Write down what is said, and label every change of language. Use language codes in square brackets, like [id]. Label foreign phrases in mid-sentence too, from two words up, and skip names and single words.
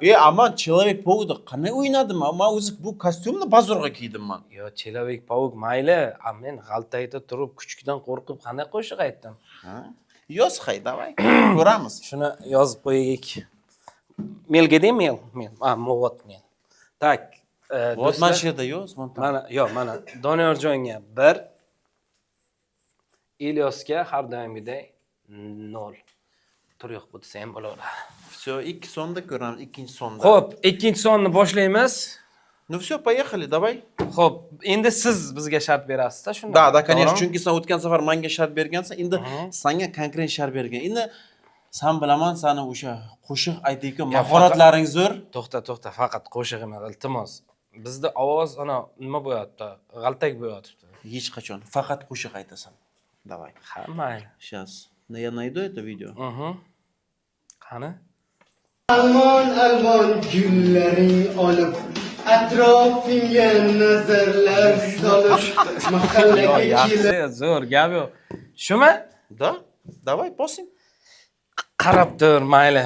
[uz] Aman Человек-паук qanday o'ynadim? Men o'zi bu kostyumni bozorga kiydim men. Yo, Человек-паук mayli, men g'altayda turib kuchukdan qo'rqib qanday qo'shiq aytdim? Yoz hay, davay. Ko'ramiz. Shuni yozib qo'yaylik. Mailga deng, mail. [ru] Вот mail. Tak, [uz] Вот mana shu yerda yoz, mana Doniyorjonga 1, Ilyosga har doimgidek 0. Tur yo'q, bu desa ham bo'laveradi. Всё, ikki sonda ko'ramiz, ikkinchi sonda. Xo'p, ikkinchi sonni boshlaymiz. [ru] Ну всё, поехали, давай. [uz] Xo'p, endi siz bizga shart berasiz-da, shunda. [ru] Да, конечно, [uz] chunki sen o'tgan safar menga shart bergansan, endi senga konkret shart bergan. Endi sen bilaman, seni o'sha qo'shiq aytayotgan mahoratlaring zo'r. To'xta, faqat qo'shiq emas, iltimos. Bizda ovoz nima bo'yapti? G'altak bo'yapti. Hech qachon faqat qo'shiq aytasan. [ru] Давай. [uz] Ha, mayli. [ru] Сейчас. Я найду это видео. [uz] Qani? Almon gullaring olib atrofingga nazarlar solib mahallaga kelib Zo'r, gap yo'q. Shumi? [ru] Да? Давай, bosing. [uz] Qarab tur, mayli.